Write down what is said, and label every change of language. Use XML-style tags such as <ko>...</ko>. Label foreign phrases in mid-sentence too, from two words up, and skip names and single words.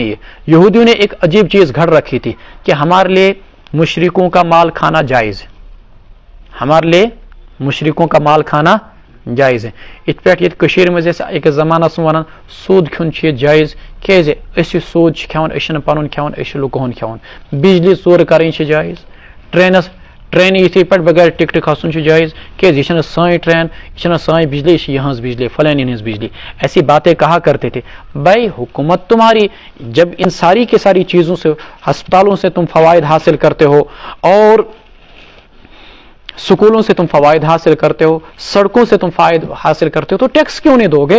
<ur>یہ یہودیوں نے ایک عجیب چیز گھڑ رکھی تھی کہ ہمارے لیے مشرکوں کا مال کھانا جائز ہے، ہمارے لیے مشرکوں کا مال کھانا جائز ہے۔</ur> <ks>ات پہ یہ کشیر میں جیسے ایک زمانہ ونان سود کھیون یہ جائز، کیازِ اس سود کھیون، اس پن کھیون، اس لکہن کھیون۔ بجلی ژور کریں جائز، ٹرینہ یتھی پہ بغیر ٹکٹ کھسن جائز، کیازِ یہ سان ٹرین، یہ سان بجلی،</ks> <ur>یہ یہاں بجلی،</ur> <ks>فلانی ہز بجلی،</ks> <ur>ایسی باتیں کہا کرتے تھے۔ بھائی حکومت تمہاری، جب ان ساری کی ساری چیزوں سے، ہسپتالوں سے تم فوائد حاصل کرتے ہو، اور سکولوں سے تم فوائد حاصل کرتے ہو، سڑکوں سے تم فائد حاصل کرتے ہو، تو ٹیکس کیوں نہیں دو گے؟</ur>